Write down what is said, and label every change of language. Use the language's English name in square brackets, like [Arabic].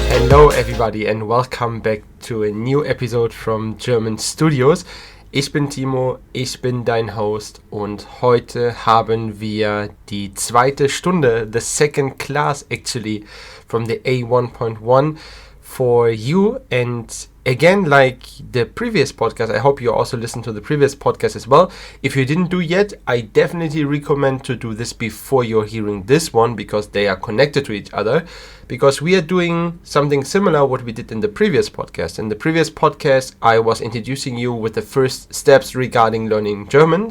[English] Hello everybody and welcome back to a new episode from GermanStudios. [German] Ich bin Timo, ich bin dein Host und heute haben wir die zweite Stunde, [English] the second class actually, from the A1.1 for you. And again, like the previous podcast, I hope you also listened to the previous podcast as well. If you didn't do yet, I definitely recommend to do this before you're hearing this one because they are connected to each other. Because we are doing something similar what we did in the previous podcast. In the previous podcast, I was introducing you with the first steps regarding learning German.